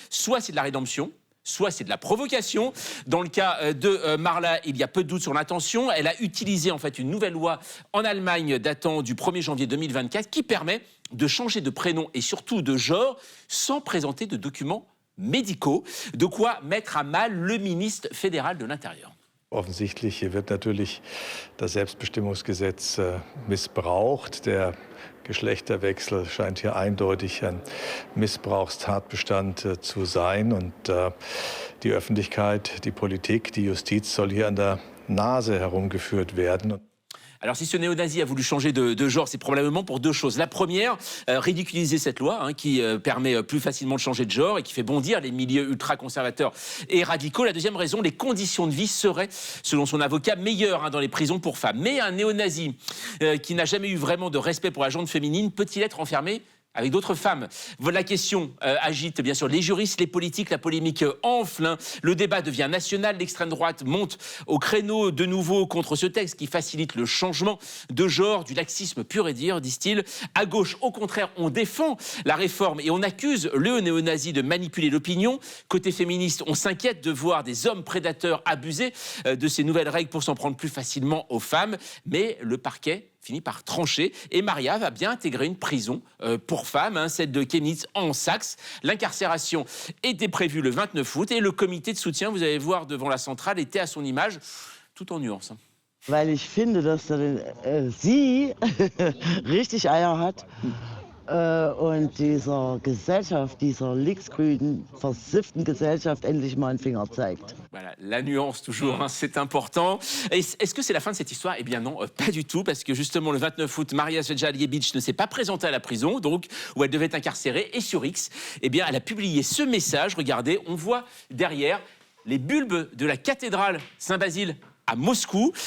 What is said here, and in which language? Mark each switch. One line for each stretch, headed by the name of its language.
French: Soit c'est de la rédemption, soit c'est de la provocation. Dans le cas de Marla, il y a peu de doute sur l'intention. Elle a utilisé en fait une nouvelle loi en Allemagne datant du 1er janvier 2024 qui permet de changer de prénom et surtout de genre sans présenter de documents médicaux. De quoi mettre à mal le ministre fédéral de l'Intérieur.
German: Offensichtlich hier wird natürlich das Selbstbestimmungsgesetz missbraucht. Der Geschlechterwechsel scheint hier eindeutig ein Missbrauchstatbestand zu sein. Und die Öffentlichkeit, die Politik, die Justiz soll hier an der Nase herumgeführt werden.
French: Alors si ce néo-nazi a voulu changer de genre, c'est probablement pour deux choses. La première, ridiculiser cette loi qui permet plus facilement de changer de genre et qui fait bondir les milieux ultra-conservateurs et radicaux. La deuxième raison, les conditions de vie seraient, selon son avocat, meilleures dans les prisons pour femmes. Mais un néo-nazi qui n'a jamais eu vraiment de respect pour la gente féminine peut-il être enfermé avec d'autres femmes? La question agite bien sûr les juristes, les politiques, la polémique enfle. Le débat devient national, l'extrême droite monte au créneau de nouveau contre ce texte qui facilite le changement de genre, du laxisme pur et dire, disent-ils. À gauche, au contraire, on défend la réforme et on accuse le néo-nazi de manipuler l'opinion. Côté féministe, on s'inquiète de voir des hommes prédateurs abuser de ces nouvelles règles pour s'en prendre plus facilement aux femmes. Mais le parquet finit par trancher et Maria va bien intégrer une prison pour femmes, celle de Chemnitz en Saxe. L'incarcération était prévue le 29 août et le comité de soutien, vous allez voir devant la centrale, était à son image, tout en nuances.
German: Weil ich finde, dass sie richtig Eier hat und dieser Gesellschaft, dieser linksgrünen, versifften Gesellschaft endlich mal einen Finger zeigt.
French: Voilà, la nuance toujours, c'est important. Est-ce que c'est la fin de cette histoire? Eh bien non, pas du tout, parce que justement le 29 août, Marla Svenja Liebig ne s'est pas présentée à la prison, donc où elle devait être incarcérée, et sur X, eh bien elle a publié ce message. Regardez, on voit derrière les bulbes de la cathédrale Saint-Basile à Moscou.